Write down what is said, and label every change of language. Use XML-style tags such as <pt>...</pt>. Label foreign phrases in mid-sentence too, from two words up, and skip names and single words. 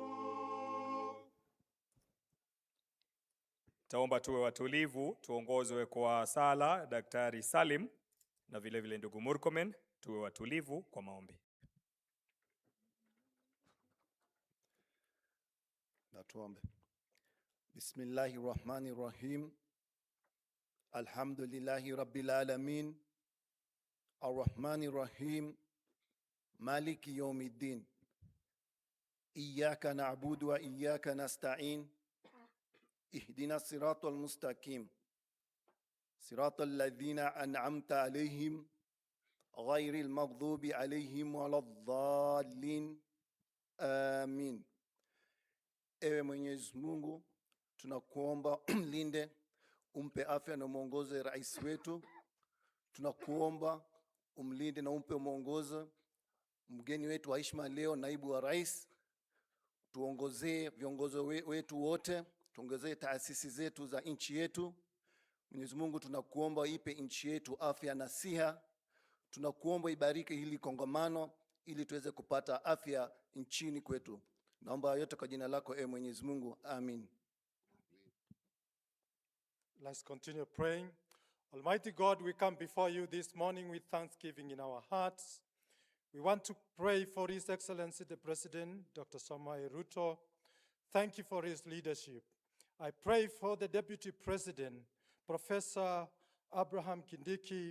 <sw>Taomba tuwe watulivu, tuongozwe kwa sala Daktari Salim na vile vile ndugu Murkomen. Tuwe watulivu kwa maombi. Na tuombe.</sw> <ar>بسم الله الرحمن الرحيم. الحمد لله رب العالمين. الرحمن الرحيم. مالك يوم الدين. إياك نعبد وإياك نستعين. اهدنا الصراط المستقيم. صراط الذين أنعمت عليهم غير المغضوب عليهم ولا الضالين. Amin.</ar> <sw>Ewe Mwenyezi Mungu, tunakuomba linde, umpe afya na muongoze rais wetu. Tunakuomba umlinde na umpe muongozo mgeni wetu wa heshima leo, naibu wa rais. tuongozee viongozi wetu wote, tuongezee taasisi zetu za nchi yetu. Mwenyezi Mungu tunakuomba ipe nchi yetu afya na siha. Tunakuomba ibariki hili kongamano ili tuweze kupata afya nchini kwetu. Naomba yote kwa jina lako Mwenyezi Mungu. Amin.</sw> <en>Let's continue praying. Almighty God, we come before you this morning with thanksgiving in our hearts. We want to pray for His Excellency the President, Dr. Samoei Ruto. Thank you for his leadership. I pray for the Deputy President, Professor Abraham Kindiki.</en>